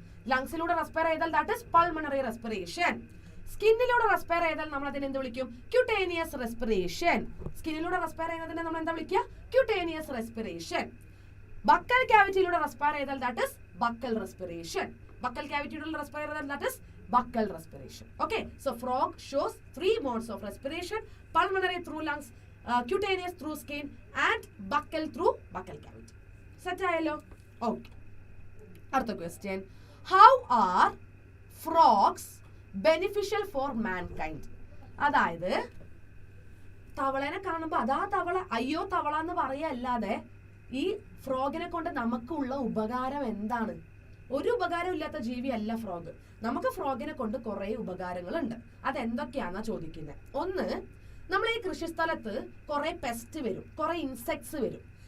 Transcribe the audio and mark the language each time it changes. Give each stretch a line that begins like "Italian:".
Malayalam: ലങ്സിലൂടെ respire ചെയ്താൽ
English: that is
Malayalam: pulmonary respiration. സ്കിന്നിലൂടെ respire ചെയ്താൽ നമ്മൾ അതിനെ എന്ത് വിളിക്കും, ക്യൂട്ടേനിയസ് റെസ്പിറേഷൻ. സ്കിന്നിലൂടെ റെസ്പയർ ചെയ്യുന്നതിനെ നമ്മൾ എന്താ വിളിക്കുക, ക്യൂട്ടേനിയസ് റെസ്പിറേഷൻ. ബക്കൽ ക്യാവിറ്റിയിലൂടെ റെസ്പയർ ചെയ്താൽ
English: that is
Malayalam: buccal respiration. Buccal ക്യാവിറ്റിയിലൂടെ respire ചെയ്താൽ
English: That is buccal respiration. Okay, so frog shows 3 modes of respiration: pulmonary through lungs, cutaneous through skin, and buccal through buccal cavity.
Malayalam: Set ayallo?
English: Okay. Artha question: how are frogs beneficial for mankind?
Malayalam: അതായത് തവളനെ കാണുമ്പോൾ അതാ തവള, അയ്യോ തവള എന്ന് പറയല്ലാതെ ഈ ഫ്രോഗിനെ കൊണ്ട് നമുക്കുള്ള ഉപകാരം എന്താണ്? ഒരു ഉപകാരം ഇല്ലാത്ത ജീവിയല്ല ഫ്രോഗ്. നമുക്ക് ഫ്രോഗിനെ കൊണ്ട് കുറെ ഉപകാരങ്ങളുണ്ട്. അതെന്തൊക്കെയാണെന്നാ ചോദിക്കുന്നത്. ഒന്ന്, നമ്മൾ ഈ കൃഷിസ്ഥലത്ത് കുറെ പെസ്റ്റ് വരും, കുറെ ഇൻസെക്ട്സ് വരും.